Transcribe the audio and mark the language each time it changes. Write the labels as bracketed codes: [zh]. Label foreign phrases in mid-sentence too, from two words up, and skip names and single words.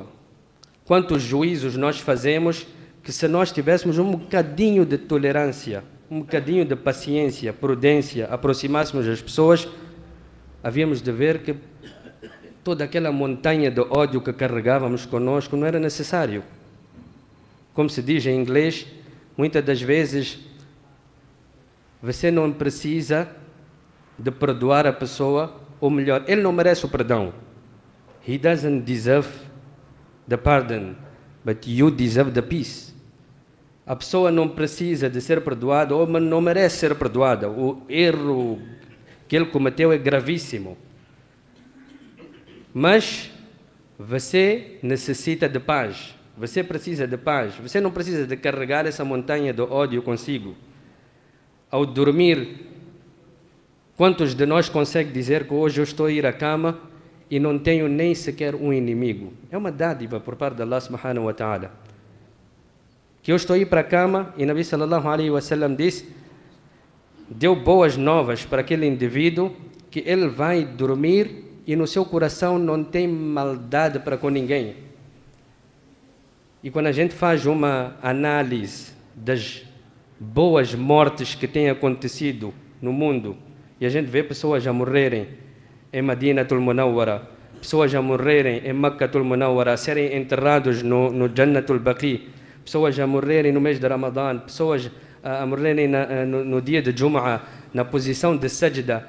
[pt] Quantos juízos nós fazemos que, se nós tivéssemos um bocadinho de tolerância, um bocadinho de paciência, prudência, aproximássemos as pessoas, havíamos de ver que toda aquela montanha de ódio que carregávamos conosco não era necessário. Como se diz em inglês, muitas das vezes você não precisa de perdoar a pessoa, ou melhor, ele não merece o perdão. [en] He doesn't deserve the pardon, but you deserve the peace. [pt] A pessoa não precisa de ser perdoada, ou não merece ser perdoada. O erro que ele cometeu é gravíssimo. Mas você necessita de paz. Você precisa de paz. Você não precisa de carregar essa montanha de ódio consigo. Ao dormir, quantos de nós conseguem dizer que hoje eu estou a ir à cama e não tenho nem sequer um inimigo? É uma dádiva por parte de [ar] الله سبحانه وتعالى. [pt] Que eu estou a ir para a cama e [ar] نبي صلى الله عليه وسلم [pt] disse, deu boas novas para aquele indivíduo, que ele vai dormir e no seu coração não tem maldade para com ninguém. E quando a gente faz uma análise das boas mortes que têm acontecido no mundo, e a gente vê pessoas a morrerem em Madinatul Munawwara, pessoas a morrerem em Makkatul Munawwara, a serem enterrados no Jannatul Baqi, pessoas a morrerem no mês de Ramadã, pessoas a morrerem no dia de Jum'ah, na posição de sajda.